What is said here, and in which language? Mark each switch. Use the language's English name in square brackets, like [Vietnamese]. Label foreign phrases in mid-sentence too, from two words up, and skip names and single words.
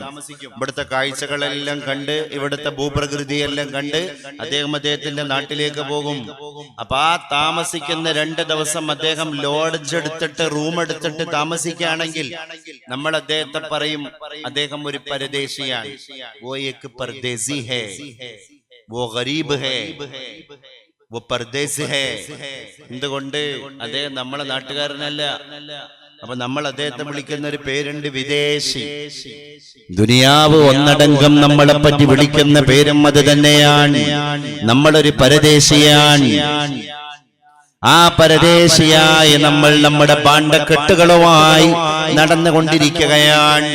[Malayalam] ഇവിടുത്തെ കാഴ്ചകളെല്ലാം കണ്ട് ഇവിടുത്തെ ഭൂപ്രകൃതിയെല്ലാം കണ്ട് അദ്ദേഹത്തിന്റെ നാട്ടിലേക്ക് പോകും. അപ്പൊ ആ താമസിക്കുന്ന 2 ദിവസം അദ്ദേഹം ലോഡ്ജ് എടുത്തിട്ട് റൂം എടുത്തിട്ട് താമസിക്കുകയാണെങ്കിൽ നമ്മൾ അദ്ദേഹത്തെ പറയും അദ്ദേഹം ഒരു പരദേശിയാണ്. [Hindi] वो एक परदेसी है, वो गरीब है, वो परदेश है. [Malayalam] എന്തുകൊണ്ട്? അദ്ദേഹം നമ്മളെ നാട്ടുകാരനല്ല. അപ്പൊ നമ്മൾ അദ്ദേഹത്തെ വിളിക്കുന്ന ഒരു പേരുണ്ട്, വിദേശി. ദുനിയാവ് ഒന്നടങ്കം നമ്മളെ പറ്റി വിളിക്കുന്ന പേരും അത് തന്നെയാണ്. നമ്മളൊരു പരദേശിയാണ്. ആ പരദേശിയായി നമ്മൾ നമ്മുടെ പാണ്ഡക്കെട്ടുകളുമായി നടന്നുകൊണ്ടിരിക്കുകയാണ്.